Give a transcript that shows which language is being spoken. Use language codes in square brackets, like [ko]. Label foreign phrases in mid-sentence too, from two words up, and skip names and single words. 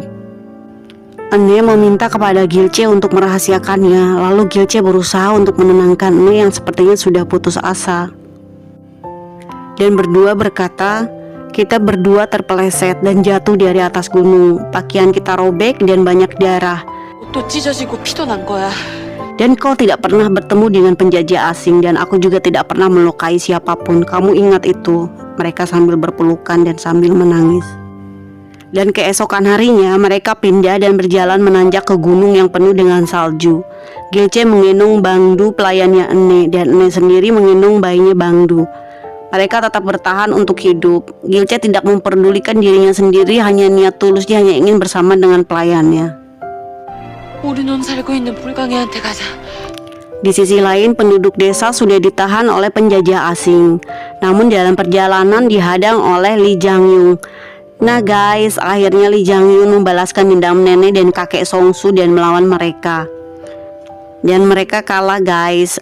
[id] Ene meminta kepada Gilche untuk merahasiakannya. Lalu Gilche berusaha untuk menenangkan Ene yang sepertinya sudah putus asa. Dan berdua berkata, "Kita berdua terpeleset dan jatuh dari atas gunung. Pakaian kita robek dan banyak darah. [ko] 옷도 찢어지고 피도 난 거야. [id] Dan kau tidak pernah bertemu dengan penjajah asing dan aku juga tidak pernah melukai siapapun. Kamu ingat itu?" Mereka sambil berpelukan dan sambil menangis. Dan keesokan harinya mereka pindah dan berjalan menanjak ke gunung yang penuh dengan salju. Gilche menggendong Bangdu pelayannya Ene, dan Ene sendiri menggendong bayinya Bangdu. Mereka tetap bertahan untuk hidup. Gilche tidak memperdulikan dirinya sendiri, hanya niat tulusnya hanya ingin bersama dengan pelayannya. [ko] 우리 놈 살고 있는 불광이한테 가자. [id] Di sisi lain, penduduk desa sudah ditahan oleh penjajah asing. Namun dalam perjalanan dihadang oleh Lee Jang-yung. Nah guys, akhirnya Lee Jang-yun membalaskan dendam nenek dan kakek Songsu dan melawan mereka. Dan mereka kalah guys.